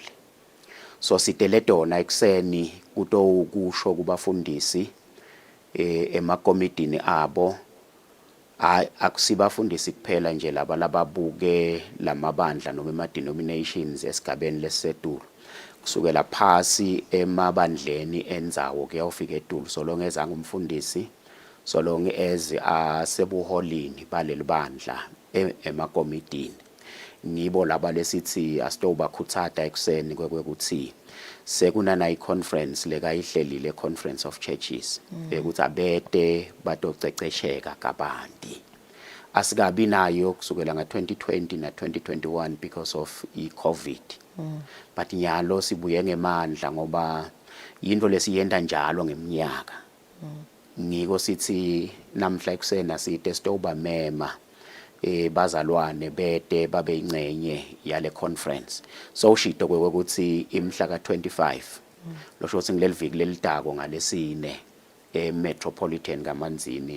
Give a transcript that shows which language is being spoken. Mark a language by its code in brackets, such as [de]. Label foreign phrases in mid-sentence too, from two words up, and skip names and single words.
[ss] So sitele tona ekseni kuto ukusho kubafundisi emakomitini abo akusibafundisi kuphela nje laba lababuke lamabandla noma ema-denominations esigabeni lesisedulu kusukela phasi emabandleni endzawo kuyawufika edulu [en] so long as [ss] angumfundisi [en] so long as [ss] asebuholini baleli bandla emakomitini ngibo laba lesithi asitoba khutsata ekseni kwekuthi sekunana iconference lekayihlelile [en] Conference of Churches [ss] ukuthi abete batocecesheka kabanti asikabi nayo kusukela nga2020 na 2021 [en] because of [ss] iCovid but nyalo sibuye ngemandla ngoba into lesiyenda njalo ngeminyaka ngiko sithi namhla eksena site stoba mema bazalwane bete babe ingcenye yale conference so shito kwekuthi imhla ka25 losho ukuthi ngileli viki lelitako ngalesine eMetropolitan kaManzini